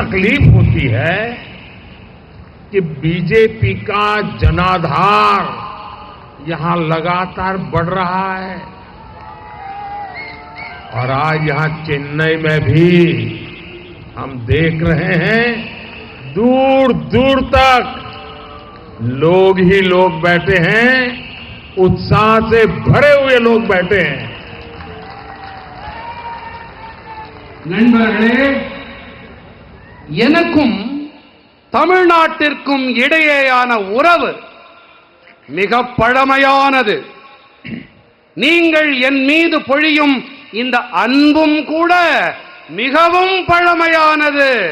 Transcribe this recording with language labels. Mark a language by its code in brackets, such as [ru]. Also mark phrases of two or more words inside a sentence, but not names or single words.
[hi] तकलीफ होती है कि बीजेपी का जनाधार यहां लगातार बढ़ रहा है और आज यहां चेन्नई में भी हम देख रहे हैं दूर दूर तक लोग ही लोग बैठे हैं, उत्साह से भरे हुए लोग बैठे हैं। [ta] நண்பர்களே, எனக்கும் தமிழ்நாட்டிற்கும் இடையேயான உறவு மிக பழமையானது. நீங்கள் என் மீது பொழியும் இந்த அன்பும் கூட மிகவும் பழமையானது.